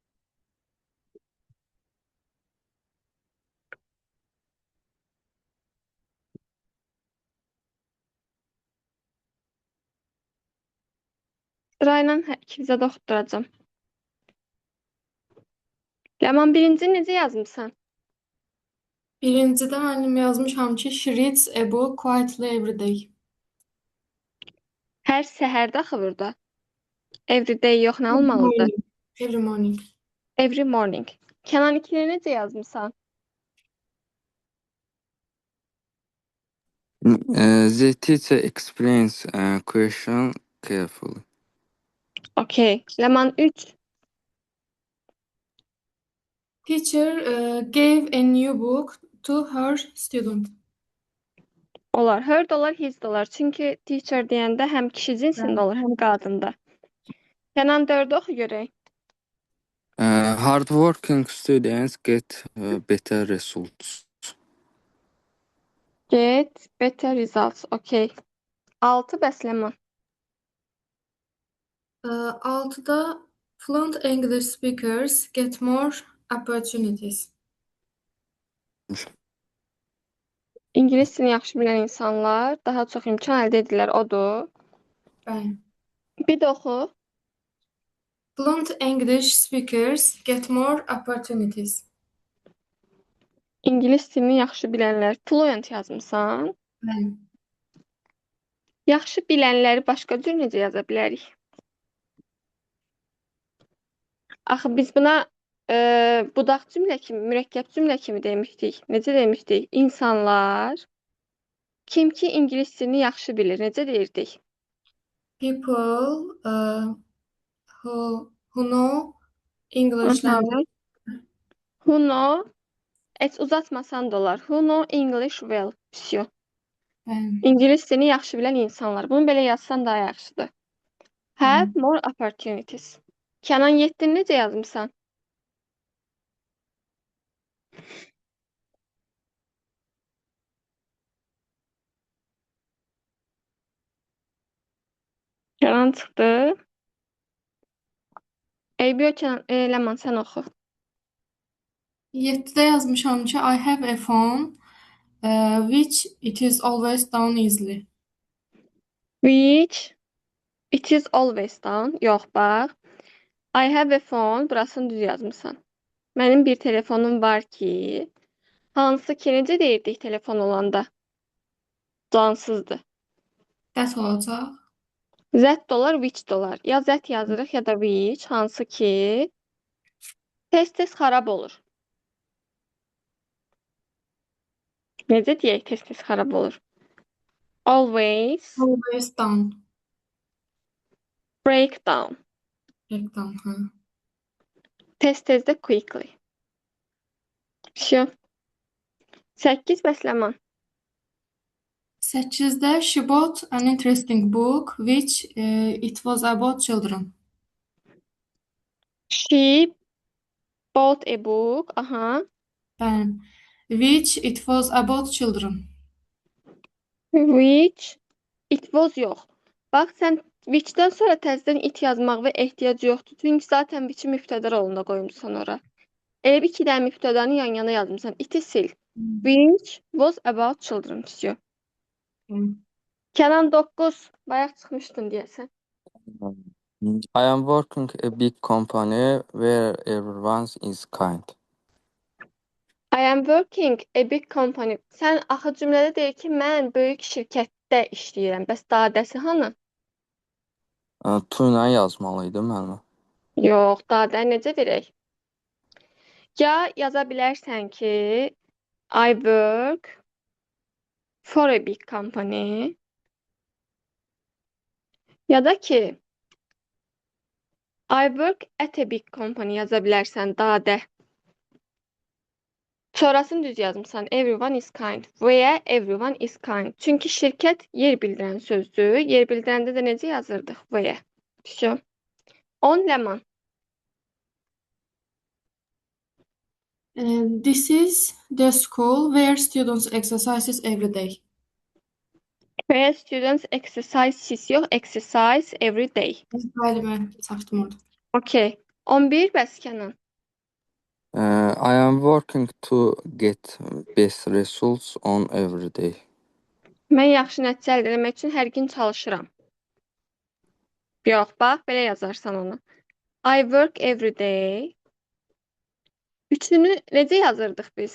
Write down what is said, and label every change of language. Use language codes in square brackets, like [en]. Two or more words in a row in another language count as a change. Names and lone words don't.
[az] Sırayla hər ikimizə də oxutduracam. Ləman birinci necə yazmışsan? Birincide annem yazmışam ki [en] she reads a book quietly every day. [az] Hər səhərdə axı burada. Everyday yox, nə Every olmalıdır? [en] morning. Every morning. Every morning. [az] Kenan ikini necə yazmışsan? [en] The teacher explains question carefully. [az] Okey. Ləman 3. [en] Teacher gave a new book to her student. [az] Olar. Her də olar, his də olar. Çünki teacher deyəndə həm kişi cinsində olur, həm qadında. Kenan 4-ü oxu görək. [en] Hardworking students get better results. Get better results. [az] Okey. 6 bəs Ləman. [en] 6'da fluent English speakers get more opportunities. [az] İngilis dilini yaxşı bilən insanlar daha çox imkan əldə edirlər. Odur. Bəli. Bir də oxu. [en] Fluent English speakers get more opportunities. [az] İngilis dilini yaxşı bilənlər. Fluent yazmısan. Bəli. Yaxşı bilənləri başqa cür necə yaza bilərik? Axı biz buna budaq cümlə kimi, mürəkkəb cümlə kimi demişdik. Necə demişdik? İnsanlar kim ki ingilis dilini yaxşı bilir. Necə deyirdik? [en] People who know English language. Who know, [az] uzatmasan da olar. [en] Who know English well. [az] Всё. Bəli. İngilis dilini yaxşı bilən insanlar. Bunu belə yazsan daha yaxşıdır. [en] Have more opportunities. [az] Kenan 7-ni necə yazmışsan? Kenan çıxdı. Eybi Kenan, Ləman sən oxu. 7'de yazmışam ki [en] I have a phone which it is always down easily. Which it is always down. [az] Yox, bax. [en] I have a phone. [az] Burasını düz yazmısan. Mənim bir telefonum var ki, hansı ki necə deyirdik telefon olanda? Cansızdır. That olacaq. Z dolar, which dolar. Ya Z yazırıq ya da which, hansı ki tez-tez xarab olur. Necə deyək tez-tez xarab olur? [en] Always Always down. break down. Break down. [az] Hı. Tez-tez də quickly. Şu. 8 bəs Ləman. [en] 8'de she bought an interesting book which it was about children. She bought a book. Aha. [az] Bəli. [en] Which it was about children. Which it was yox. [az] Bax sən which-dən sonra təzədən it yazmaq və ehtiyac yoxdur. Çünki zaten which-i mübtədə rolunda qoymuşsan ora. Elə bir iki dənə mübtədanı yan-yana yazmısan. It-i sil. [en] Which was about children. [az] Всё. Kenan 9. Bayaq çıxmışdın deyəsən. [en] I am working a big company where everyone is kind. I am working a big company. [az] Sən axı cümlədə deyir ki, mən böyük şirkətdə işləyirəm. Bəs dadəsi hanı? To ilə yazmalıydım müəllimə. Yox, dadə necə verək? Ya yaza bilərsən ki, [en] I work for a big company. [az] Ya da ki, [en] I work at a big company [az] yaza bilərsən dadə. Sonrasını düz yazmısan. [en] Everyone is kind. Veya everyone is kind. [az] Çünki şirkət yer bildirən sözdür. Yer bildirəndə də necə yazırdıq? Veya. Всё. 10 Ləman. [en] This is the school where students exercises every day. Where students exercise yox, exercise every day. [az] Bəli, mən çaşdım orada. Okay. 11 bəs Kənan. [en] I am working to get best results on every day. [az] Mən yaxşı nəticə əldə etmək üçün hər gün çalışıram. Yox, bax, belə yazarsan onu. [en] I work every day. [az] Üçünü necə yazırdıq biz?